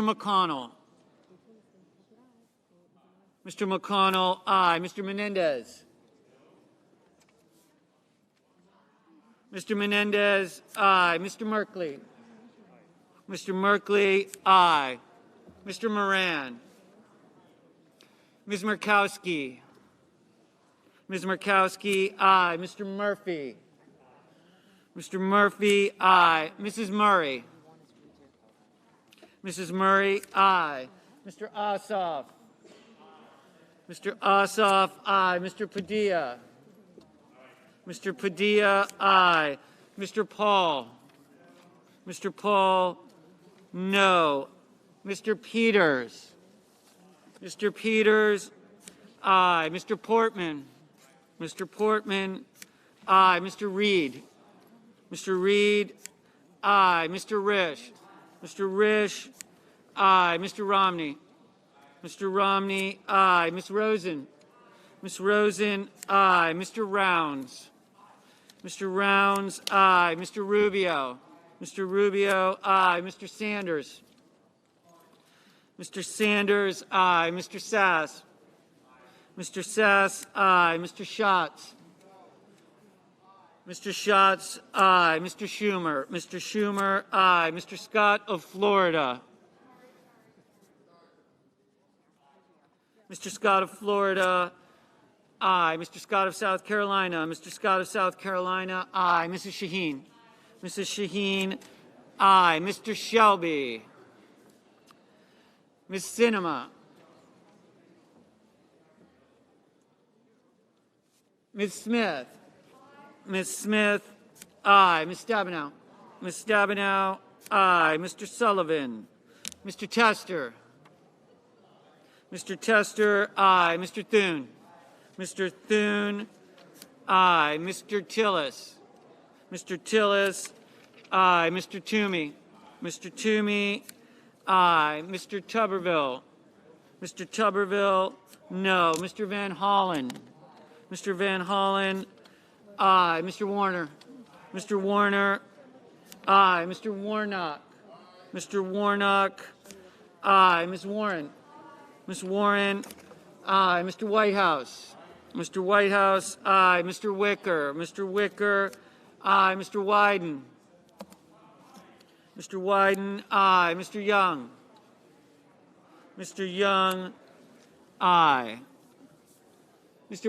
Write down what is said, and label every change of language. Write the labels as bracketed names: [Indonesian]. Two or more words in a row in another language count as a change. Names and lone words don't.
[English] McConnell, Mr. McConnell, aye. Mr. Menendez, Mr. Menendez, aye. Mr. Merkley, Mr. Merkley, aye. Mr. Moran, Ms. Murkowski, Ms. Murkowski, aye. Mr. Murphy, Mr. Murphy, aye. Mrs. Murray, Mrs. Murray, aye. Mr. Ossoff, Mr. Ossoff, aye. Mr. Padilla, Mr. Padilla, aye. Mr. Paul, Mr. Paul, no. Mr. Peters, Mr. Peters, aye. Mr. Portman, Mr. Portman, aye. Mr. Reed, Mr. Reed, aye. Mr. Risch, Mr. Risch, aye. Mr. Romney, Mr. Romney, aye. Ms. Rosen, Ms. Rosen, aye. Mr. Rounds, Mr. Rounds, aye. Mr. Rubio, Mr. Rubio, aye. Mr. Sanders, Mr. Sanders, aye. Mr. Sass, Mr. Sass, aye. Mr. Schatz, Mr. Schatz, aye. Mr. Schumer, Mr. Schumer, aye. Mr. Scott of Florida, Mr. Scott of Florida, aye. Mr. Scott of South Carolina, Mr. Scott of South Carolina, aye. Mrs. Shaheen, Mrs. Shaheen, aye. Mr. Shelby, Ms. Sinema, Ms. Smith, Ms. Smith, aye. Ms. Stabenow, Ms. Stabenow, aye. Mr. Sullivan, Mr. Tester, Mr. Tester, aye. Mr. Thune, Mr. Thune, aye. Mr. Tillis, Mr. Tillis, aye. Mr. Toomey, Mr. Toomey, aye. Mr. Tuberville, Mr. Tuberville, no. Mr. Van Hollen, Mr. Van Hollen, aye. Mr. Warner, Mr. Warner, aye. Mr. Warnock, Mr. Warnock, aye. Ms. Warren, Ms. Warren, aye. Mr. Whitehouse, Mr. Whitehouse, aye. Mr. Wicker. Mr. Wicker, aye. Mr. Wyden. Mr. Wyden, aye. Mr. Young. Mr. Young, aye. Mr.